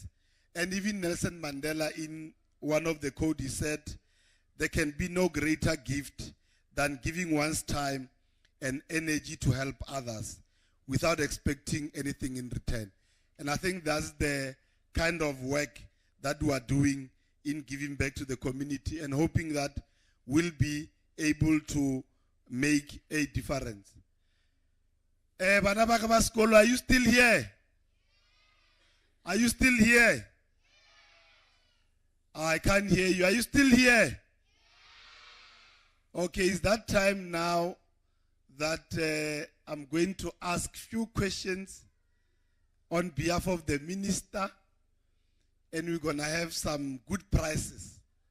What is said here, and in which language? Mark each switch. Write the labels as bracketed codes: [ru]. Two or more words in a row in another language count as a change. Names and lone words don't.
[en] And even Nelson Mandela, in one of the code, he said, there can be no greater gift than giving one's time and energy to help others without expecting anything in return. And I think that's the kind of work that we are doing in giving back to the community and hoping that we'll be able to make a difference. [st] Bana ba ka ba sekolo, [en] are you still here? Are you still here? I can't hear you. Are you still here? Okay, it's that time now that I'm going to ask few questions on behalf of the minister, and we're going to have some good prizes.